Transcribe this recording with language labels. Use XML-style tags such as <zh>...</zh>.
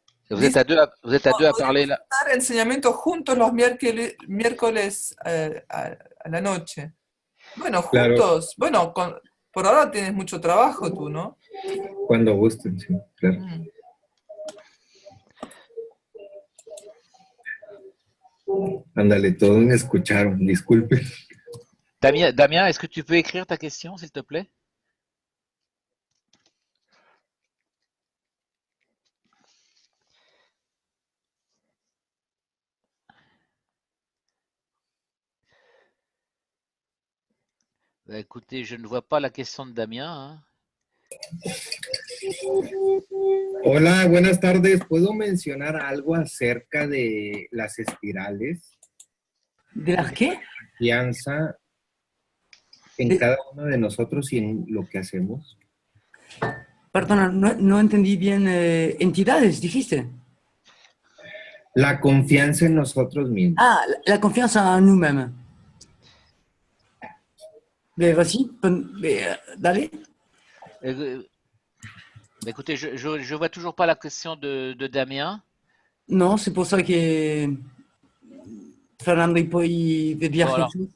<fr>vous êtes à deux à parler là.</fr> <es>Estar enseñamientos juntos los miércoles a la noche. Bueno, juntos. Claro. Bueno, por ahora tienes mucho trabajo tú, ¿no? Cuando gusten, sí, claro. Ándale, todos me escucharon, disculpe.</es> <fr>Damien, est-ce que tu peux écrire ta question, s'il te plaît? Bah, écoutez, je ne vois pas la question de Damien. Hein.</fr> <es>Hola, buenas tardes. ¿Puedo mencionar algo acerca de las espirales? ¿De las qué? Confianza en cada uno de nosotros y en lo que hacemos. Perdona, no entendí bien. ¿Entidades, dijiste? La confianza en nosotros mismos.</es> <fr>Ah, la confiance en nous-mêmes. Mais vas-y, d'aller. Écoutez, je vois toujours pas la question de Damien. Non, c'est pour ça que Fernando il peut dire quelque chose.</fr>